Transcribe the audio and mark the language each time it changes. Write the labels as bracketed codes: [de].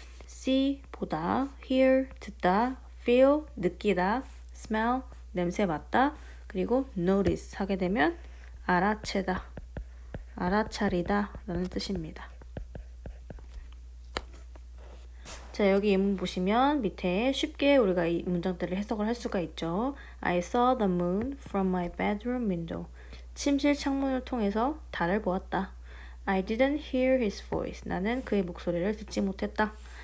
[ko] see, 보다, hear, 듣다, feel, 느끼다, smell, 냄새 맡다, 그리고 notice 하게 되면 알아채다, 알아차리다 라는 뜻입니다. 자, 여기 예문 보시면 밑에 쉽게 우리가 이 문장들을 해석을 할 수가 있죠. [en] I saw the moon from my bedroom window. [ko] 침실 창문을 통해서 달을 보았다. [en] I didn't hear his voice. [ko] 나는 그의 목소리를 듣지 못했다.